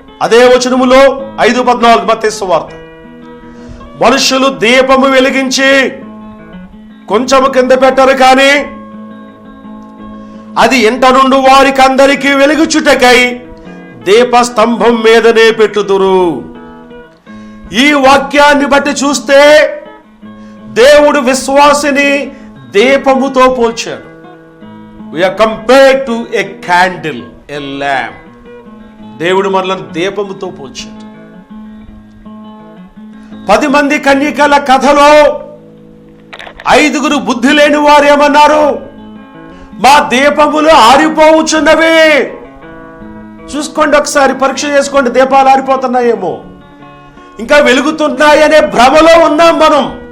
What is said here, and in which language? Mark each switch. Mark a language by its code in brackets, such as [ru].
[te] అదే వచనములో 5:14 మత్తయి సువార్త. మనుషులు దీపము వెలిగించి కొంచెము కింద పెట్టరు, కానీ అది ఇంట నుండి వారికి అందరికీ వెలుగుచుటకై దీపస్తంభం మీదనే పెట్టుదురు. ఈ వాక్యాన్ని బట్టి చూస్తే దేవుడు విశ్వాసిని దీపముతో పోల్చాడు. [en] We are compared to a candle, a lamp. [te] దేవుడు మనల్ని దీపముతో పోల్చాడు. 10 మంది కన్యకల కథలో 5 బుద్ధి లేని వారు ఏమన్నారు? మా దీపములు ఆరిపోవచ్చున్నవి. చూసుకోండి, ఒకసారి పరీక్ష చేసుకోండి. దీపాలు ఆరిపోతున్నాయేమో, ఇంకా వెలుగుతున్నాయనే భ్రమలో ఉన్నాం మనం.